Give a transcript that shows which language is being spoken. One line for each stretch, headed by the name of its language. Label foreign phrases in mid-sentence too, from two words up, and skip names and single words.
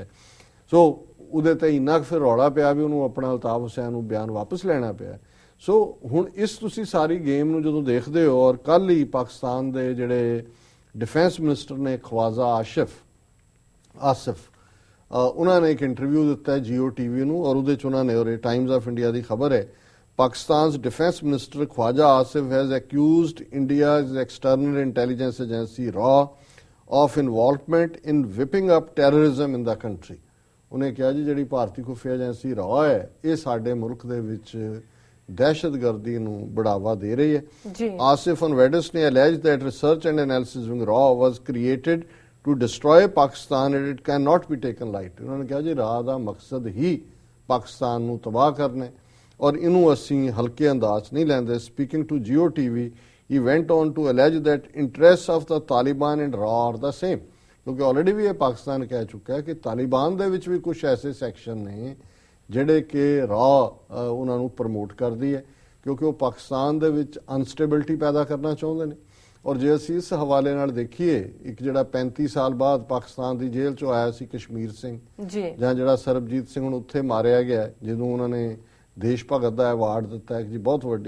Punjabi: ਸੋ ਉਹਦੇ ਤੇ ਇੰਨਾ ਫਿਰ ਰੌਲਾ ਪਿਆ ਵੀ ਉਹਨੂੰ ਆਪਣਾ ਅਲਤਾਫ ਹੁਸੈਨ ਨੂੰ ਬਿਆਨ ਵਾਪਸ ਲੈਣਾ ਪਿਆ। ਸੋ ਹੁਣ ਇਸ ਤੁਸੀਂ ਸਾਰੀ ਗੇਮ ਨੂੰ ਜਦੋਂ ਦੇਖਦੇ ਹੋ, ਔਰ ਕੱਲ ਹੀ ਪਾਕਿਸਤਾਨ ਦੇ ਜਿਹੜੇ
English: defense minister
Punjabi: ਨੇ ਖਵਾਜਾ ਆਸਿਫ, ਉਹਨਾਂ ਨੇ ਇੱਕ ਇੰਟਰਵਿਊ ਦਿੱਤਾ ਹੈ Jio TV ਨੂੰ, ਔਰ ਉਹਦੇ 'ਚ ਉਹਨਾਂ ਨੇ, ਔਰ ਇਹ ਟਾਈਮਜ਼ ਆਫ ਇੰਡੀਆ ਦੀ ਖਬਰ ਹੈ,
English: Pakistan's defense minister Khwaja Asif has accused India's external intelligence agency RAW of involvement in whipping up terrorism in the country.
Punjabi: ਉਹਨੇ ਕਿਹਾ ਜੀ ਜਿਹੜੀ ਭਾਰਤੀ ਖੁਫੀਆ ਏਜੰਸੀ RAW ਹੈ, ਇਹ ਸਾਡੇ ਮੁਲਕ ਦੇ ਵਿੱਚ ਦਹਿਸ਼ਤਗਰਦੀ ਨੂੰ ਬੜਾਵਾ ਦੇ ਰਹੀ ਹੈ।
English: Asif on Wednesday alleged that research and analysis wing RAW was created to destroy Pakistan and it cannot be taken lightly.
Punjabi: ਉਹਨਾਂ ਨੇ ਕਿਹਾ ਜੀ RAW ਦਾ ਮਕਸਦ ਹੀ ਪਾਕਿਸਤਾਨ ਨੂੰ ਤਬਾਹ ਕਰਨਾ ਹੈ ਔਰ ਇਹਨੂੰ ਅਸੀਂ ਹਲਕੇ ਅੰਦਾਜ਼ ਨਹੀਂ ਲੈਂਦੇ।
English: speaking to Jio TV, he went on to allege that interests of the Taliban and RAW are the same,
Punjabi: ਕਿਉਂਕਿ ਆਲਰੇਡੀ ਵੀ ਇਹ ਪਾਕਿਸਤਾਨ ਕਹਿ ਚੁੱਕਾ ਹੈ ਕਿ ਤਾਲਿਬਾਨ ਦੇ ਵਿੱਚ ਵੀ ਕੁਝ ਐਸੇ ਸੈਕਸ਼ਨ ਨੇ ਜਿਹੜੇ ਕਿ RAW ਉਹਨਾਂ ਨੂੰ ਪ੍ਰਮੋਟ ਕਰਦੀ ਹੈ, ਕਿਉਂਕਿ ਉਹ ਪਾਕਿਸਤਾਨ ਦੇ ਵਿੱਚ ਅਨਸਟੇਬਿਲਿਟੀ ਪੈਦਾ ਕਰਨਾ ਚਾਹੁੰਦੇ ਨੇ। ਔਰ ਜੇ ਅਸੀਂ ਇਸ ਹਵਾਲੇ ਨਾਲ ਦੇਖੀਏ, ਇੱਕ ਜਿਹੜਾ 35 ਸਾਲ ਬਾਅਦ ਪਾਕਿਸਤਾਨ ਦੀ ਜੇਲ੍ਹ 'ਚੋਂ ਆਇਆ ਸੀ ਕਸ਼ਮੀਰ ਸਿੰਘ, ਜਾਂ ਜਿਹੜਾ ਸਰਬਜੀਤ ਸਿੰਘ ਹੁਣ ਉੱਥੇ ਮਾਰਿਆ ਗਿਆ, ਜਿਹਨੂੰ ਉਹਨਾਂ ਨੇ ਦੇਸ਼ ਭਗਤ ਦਾ ਐਵਾਰਡ ਦਿੱਤਾ ਹੈ ਜੀ, ਬਹੁਤ ਵੱਡੀ।